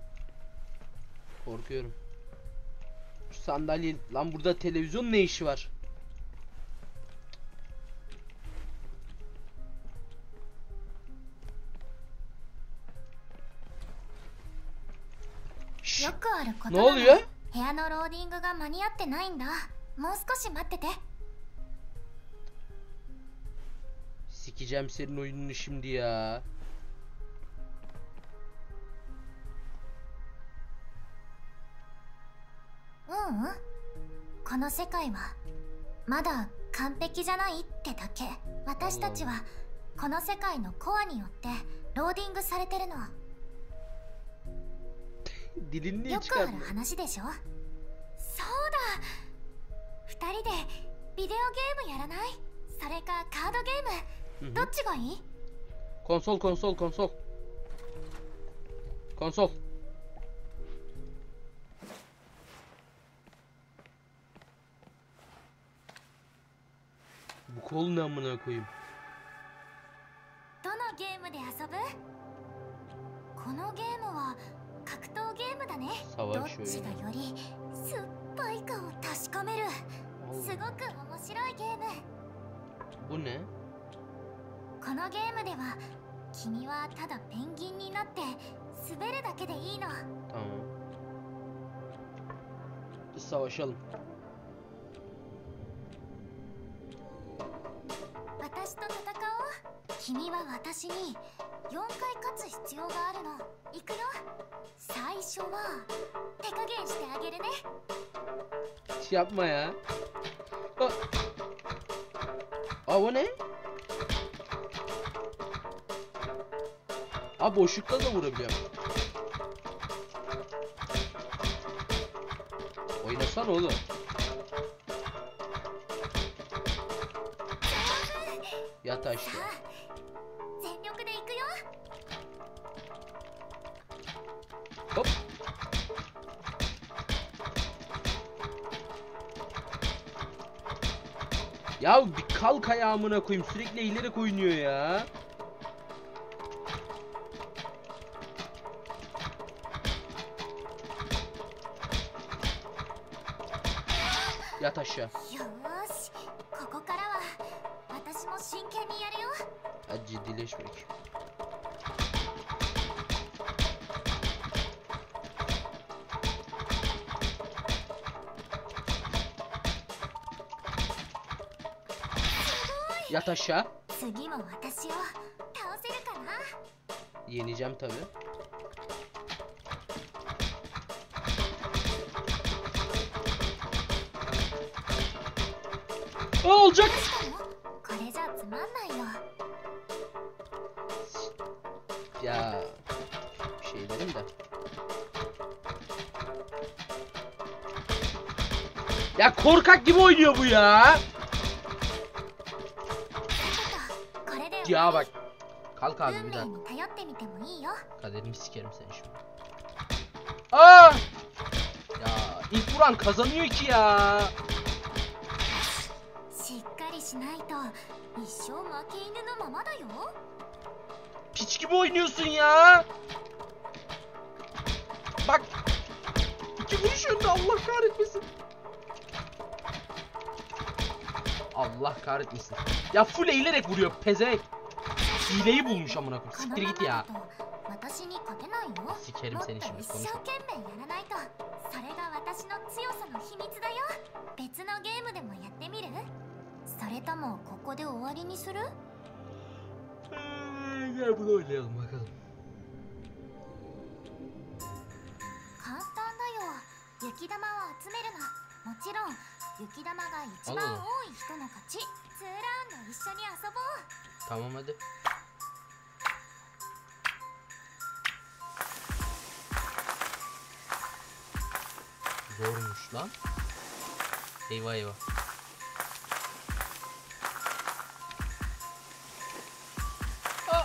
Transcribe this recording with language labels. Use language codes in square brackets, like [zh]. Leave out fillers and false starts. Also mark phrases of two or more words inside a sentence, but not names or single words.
[tr] Korkuyorum. Şu sandalye lan burada televizyon ne işi var? Şşş, [ja] よくあること [tr] ne [ja] なの。 [tr] oluyor? [ja] 部屋のローディングが間に合ってないんだ。もう少し待ってて。 [tr] Sikeceğim senin oyununu şimdi ya. [ja] ううん、この世界はまだ完璧じゃないってだけ。私たちはこの世界のコアによってローディングされてるの。 [tr] Dilini niye [ja] よくある [tr] çıkardın? [ja] 話でしょ。そうだ、2人でビデオゲームやらない？それかカードゲーム、どっちがいい？ [tr] Konsol konsol konsol. Konsol. Bu kol ne amına koyayım? [ja] どのゲームで遊ぶ？このゲームは格闘ゲームだね。どっちがより酸っぱいかを確かめる。すごく面白いゲーム。 [tr] Bu ne? [ja] このゲームでは君はただペンギンになって滑るだけでいいの。 [tr] Tamam. Biz savaşalım. [ja] 私と戦おう。君は私に4回勝つ必要があるの。行くよ。最初は手加減してあげるね。 [tr] Hiç yapma ya. Aa o ne? Aa boşlukta da vurabiliyorum. Oynasana oğlum. Yat aşağı. [ja] 全力で行くよ。 [tr] Hop. Ya bir kalk ayağımına koyayım, sürekli ileri oynuyor ya. Yat aşağı. [ja] よーし、ここからは私も真剣にやるよ。 [tr] Hadi ciddileşmek. Yat aşağı. [ja] 次も私を倒せるかな？ [tr] Yeneceğim tabi. Olacak. [ja] これじゃつまんないよ。 [tr] Ya bir şey dedim de. Ya korkak gibi oynuyor bu ya. [ja] これで [tr] Ya bak. Kalk abi [ja] 運 [tr] bir [ja] 命 [tr] daha. [ja] に頼ってみてもいいよ。 [tr] Kaderimi sikerim seni şimdi. Aa! Ya ilk vuran kazanıyor ki ya. [ja] しっかりしないと一生負け犬のままだよ。 [tr] Piç gibi oynuyorsun ya. Bak. İki vuruş önde, Allah kahretmesin. Allah kahretmesin. Ya full eğilerek vuruyor pezevenk. Hileyi bulmuş amına koyayım. [ja] この [tr] Siktir [ja] ま [tr] git [ja] ま [tr] ya. [ja] だと私に勝てないよ。 [tr] Sikerim [ja] もっと [tr] seni [ja] 一 [tr] şimdi [ja] 生 [tr] konuşma. [ja] 懸命やらないと。それが私の強さの秘密だよ。別のゲームでもやってみる？それともここで終わりにする？ [tr] Gel bunu oynayalım bakalım. [ja] 簡単だよ。雪玉を集めるの。もちろん雪玉が一番多い人の勝ち。2ラウンド一緒に遊ぼう。 [tr] Tamam hadi. Zormuş lan. Eyvah eyvah. Aa!